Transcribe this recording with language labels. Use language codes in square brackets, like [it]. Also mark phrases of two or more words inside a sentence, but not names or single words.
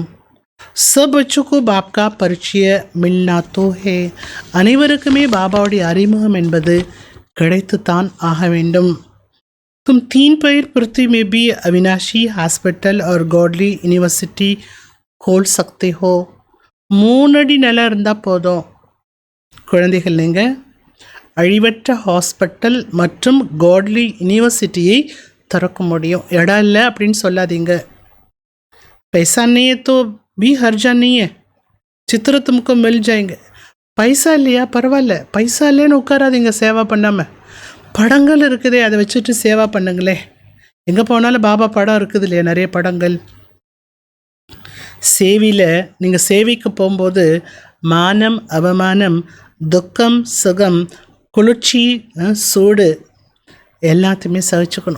[hi] सब बच्चों को बाप का परिचय मिलना तो है. [ta] அனைவருக்குமே பாபாவுடைய அறிமுகம் என்பது கிடைத்துத்தான் ஆக வேண்டும். [hi] तुम 3 पैर पृथ्वी में भी अविनाशी हॉस्पिटल और गॉडली यूनिवर्सिटी खोल सकते हो. [ta] 3 அடி நிலம் இருந்தால் போதும். குழந்தைகள், நீங்கள் அழிவற்ற ஹாஸ்பிட்டல் மற்றும் காட்லி யூனிவர்சிட்டியை திறக்க முடியும். இடம் இல்லை அப்படின்னு சொல்லாதீங்க. [hi] पैसा नहीं है तो भी हर्जा नहीं है, चित्र तुमको मिल जाएंगे. [ta] பைசா இல்லையா, பரவாயில்ல, பைசா இல்லைன்னு உட்காராதீங்க சேவா பண்ணாமல். படங்கள் இருக்குதே, அதை வச்சுட்டு சேவா பண்ணுங்களே. எங்கே போனாலும் பாபா படம் இருக்குது இல்லையா, நிறைய படங்கள். சேவையில் நீங்கள் சேவைக்கு போகும்போது மானம் அவமானம், துக்கம் சுகம், குளிர்ச்சி சூடு எல்லாத்தையுமே சகிச்சுக்கணும்.